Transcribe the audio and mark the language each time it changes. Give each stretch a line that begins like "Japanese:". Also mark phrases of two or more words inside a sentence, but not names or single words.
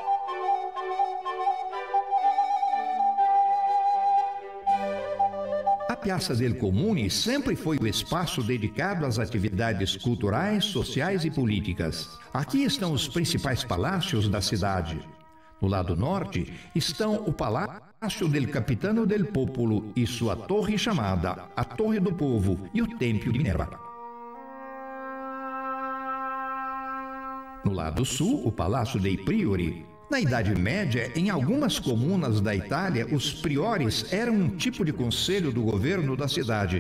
Portuguese: A Piazza del Comune sempre foi o espaço dedicado às atividades culturais, sociais e políticas. Aqui estão os principais palácios da cidade. No lado norte estão o Palácio del Capitano del Popolo e sua torre chamada a Torre do Povo e o Templo de Minerva. No lado sul, o Palácio dei Priori. Na Idade Média, em algumas comunas da Itália, os priores eram um tipo de conselho do governo da cidade.